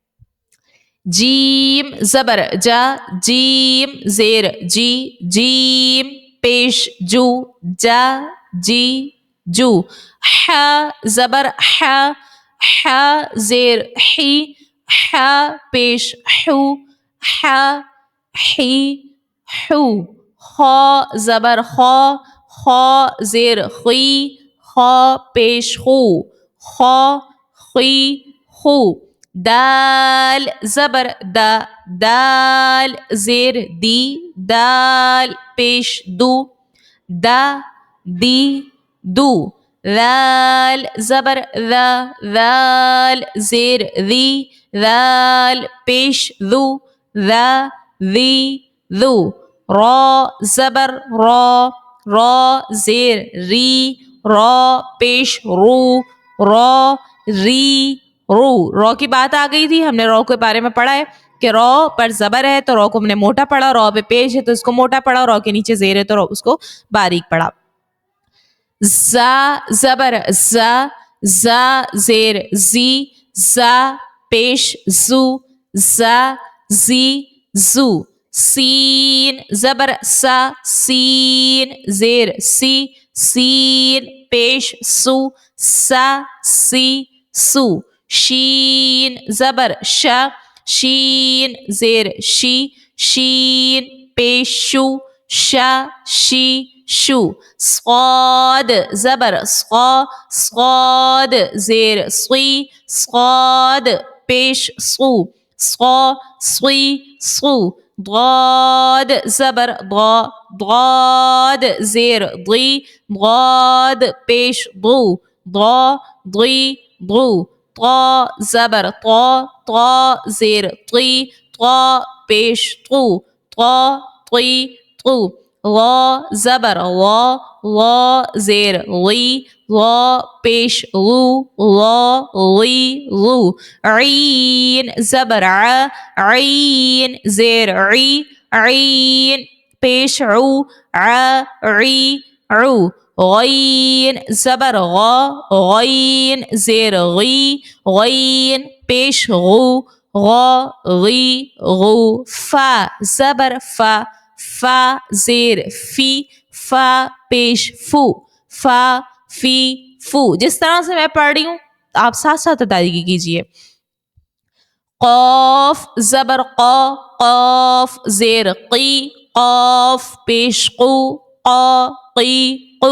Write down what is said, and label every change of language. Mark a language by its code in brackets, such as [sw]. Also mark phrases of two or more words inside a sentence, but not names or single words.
[ur] جیم زبر جا, جیم زیر جی, جیم پیش جو, جا جی جو. ح زبر ح, ح زیر حی, ح پیش حو, ح حی حو. خا زبر خا, خا زیر خی, خا پیش خو, خا خی خو. دال زبر دا, دال زیر دی, دال پیش دو, دا دی دو. ذال زبر ذا, ذال زیر ذی, ذال پیش ذو, ذا ذی ذو. را زبر را, را زیر ری, را پیش رو, را ری رو. رو کی بات آ گئی تھی, ہم نے رو کے بارے میں پڑھا ہے کہ رو پر زبر ہے تو رو کو ہم نے موٹا پڑھا, رو پہ پیش ہے تو اس کو موٹا پڑھا, رو کے نیچے زیر ہے تو اس کو باریک پڑھا. زا زبر زا, زا زیر زی, زا پیش زو, زا زی زو. سین زبر سا, سین زیر سی, سین پیش سو, سا سی سو. شین زبر شا, شین زیر شی, شین پیش شو, شا شی شو. صاد زبر صا, صاد زیر صی, صاد پیش صو, صا صی صو. ضاد زبر ضا, ضاد زیر ضی, ضاد پیش ضو, ضا ضی ضو. طا زبر طا, طا زیر طی, طا پیش طو, طا طی طو. وا زبر وا, وا زیر وی, وا پیش غو, وا وی غو. عین زبر ع, عین زیر عی, عین پیش عو, ع عی عو. غین زبر غا, غین زیر غی, غین پیش غو, غا غی غو. فا زبر فا, فا زیر فی, فا پیش فو, فا فی فو. جس طرح سے میں پڑھ رہی ہوں آپ ساتھ ساتھ ادائیگی کیجیے. قاف زبر قا, قاف زیر قی, قاف پیش قو, قا قی قو.